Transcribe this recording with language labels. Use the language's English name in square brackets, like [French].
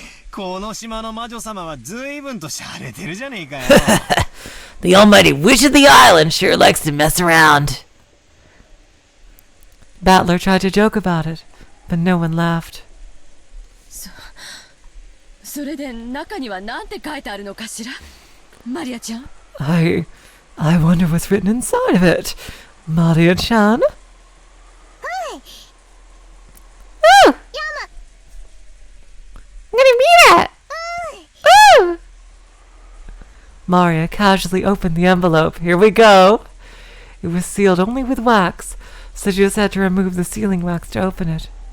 [Japanese] この島の魔女様は随分と洒落てるじゃねえかよ。 [English] The almighty witch of the island sure likes to mess around. Battler tried to joke about it, but no one laughed. [Japanese] それで中には何て書いてあるのかしら？マリアちゃん。 [English] I wonder what's written inside of it. Maria-chan? Woo! I'm gonna read it. Woo! Maria casually opened the envelope. Here we go. It was sealed only with wax, so she just had to remove the sealing wax to open it.